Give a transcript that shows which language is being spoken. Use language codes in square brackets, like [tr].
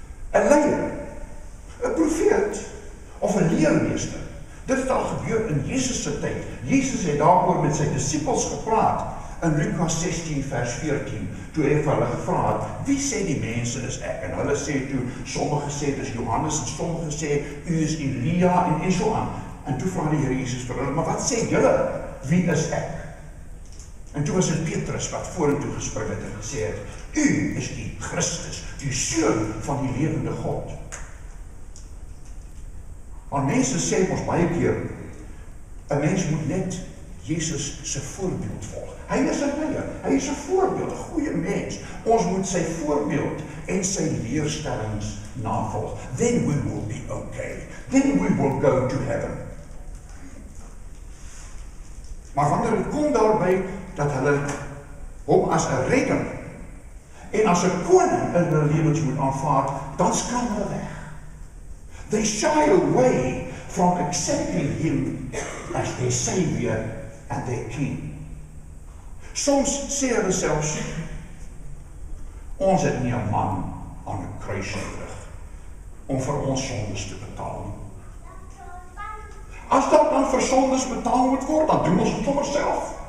[af] 'n leier, 'n profeet of 'n leermeester. Dit het al gebeur in Jesus se tyd. Jesus het daaroor met sy disippels gepraat in Lukas 16 vers 14, toe hy vir hulle gevra het, wie sê die mense is ek? En hulle sê toe, sommige sê dis Johannes, en sommige sê u is Elia en so aan. En toe vra die Here Jesus vir hulle, maar wat sê julle? Wie is ek? En toe was dit Petrus wat vorentoe gespring het en gesê het, u is die Christus, die Seun van die lewende God. Maar mense sê ons baie keer, 'n mens moet net Jesus se voorbeeld volg. Hy is 'n leier, hy is 'n voorbeeld, 'n goeie mens. Ons moet sy voorbeeld en sy leerstellings navolg, [en] then we will be okay. Then we will go to heaven. [af] Maar wanneer het kom daarby, dat hulle hom as 'n redder en as 'n koning in hulle lewens moet aanvaar, dan skram hulle weg. [en] They shy away from accepting him as their savior and their king. [af] Soms sê hulle selfs, ons het nie 'n man aan 'n kruis nodig om vir ons sondes te betaal nie. As dat dan vir sondes betaal moet word, dan doen ons dit sommer self.